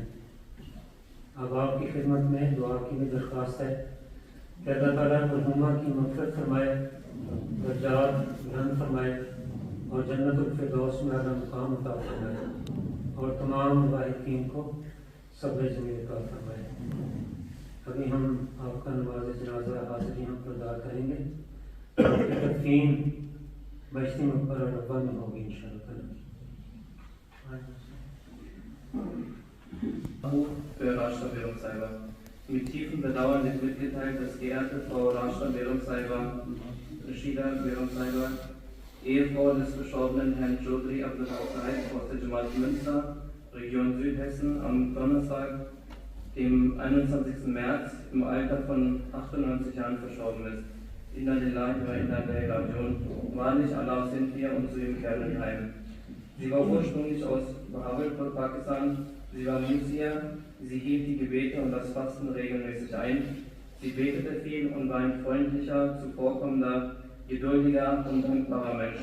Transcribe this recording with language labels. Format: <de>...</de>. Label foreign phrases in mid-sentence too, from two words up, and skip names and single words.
<ur>اب آپ کی خدمت میں دعا کی بھی درخواست ہے کہ اللہ تعالیٰ مرحومہ کی مغفرت فرمائے، درجات بلند فرمائے اور جنت الفردوس میں اعلیٰ مقام عطا فرمائے اور تمام مواحدین کو صبر جمیل عطا فرمائے. ابھی ہم آپ کا نماز جنازہ حاضر یہاں پر ادا کریں گے. تدفین بہشتی مقبرہ ربوہ میں ہوگی ان شاء اللہ.</ur> <de>Für Rashda Behrung-Saiba. Mit tiefem Bedauern wird mitgeteilt, dass geehrte Frau Rashda Behrung-Saiba, Rashida Behrung-Saiba, Ehefrau des verstorbenen Herrn Chaudhry Abdul Haq Saib aus der Jamaat Münster, Region Südhessen, am Donnerstag, dem 21. März, im Alter von 98 Jahren verstorben ist.</de> <ar>إنا لله وإنا إليه راجعون.</ar> <de>Wahrlich, Allah sind wir und zu ihm kehren wir heim. Sie war ursprünglich aus Bahawalpur, Pakistan. Sie war Musia, sie hielt die Gebete und das Fasten regelmäßig ein. Sie betete viel und war ein freundlicher, zuvorkommender, geduldiger und dankbarer Mensch.</de>